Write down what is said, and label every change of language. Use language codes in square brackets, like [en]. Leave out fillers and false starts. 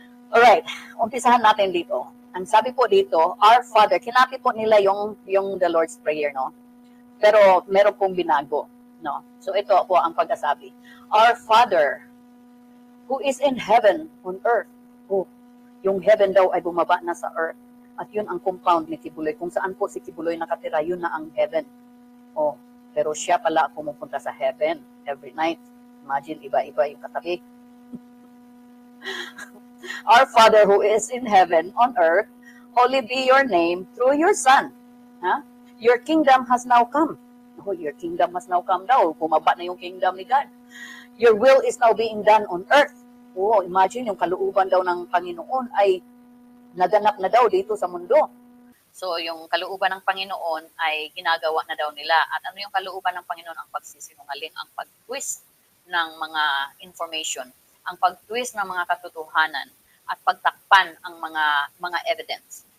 [tl] Alright, umpisahan natin dito. Ang sabi po dito, [en] Our Father, [tl] kinapi po nila yung the Lord's Prayer, no? Pero meron pong binago, no? So ito po ang pagkasabi. [en] Our Father, who is in heaven on earth. [tl] Yung heaven daw ay bumaba na sa earth. At yun ang compound ni Kibuloy. Kung saan po si Kibuloy nakatira, yun na ang heaven. Pero siya pala pumupunta sa heaven [en] every night. [tl] Imagine, iba-iba yung katabi. [en] Our Father who is in heaven on earth, holy be your name through your Son. Your kingdom has now come. Your kingdom has now come [tl] daw. Bumaba na yung kingdom ni God. [en] Your will is now being done on earth. [tl] Imagine yung kalooban daw ng Panginoon ay naganap na daw dito sa mundo. So yung kalooban ng Panginoon ay ginagawa na daw nila. At ano yung kalooban ng Panginoon? Ang pagsisinungaling, ang pag-twist ng mga information, ang pag-twist ng mga katotohanan, at pagtakpan ang mga evidence.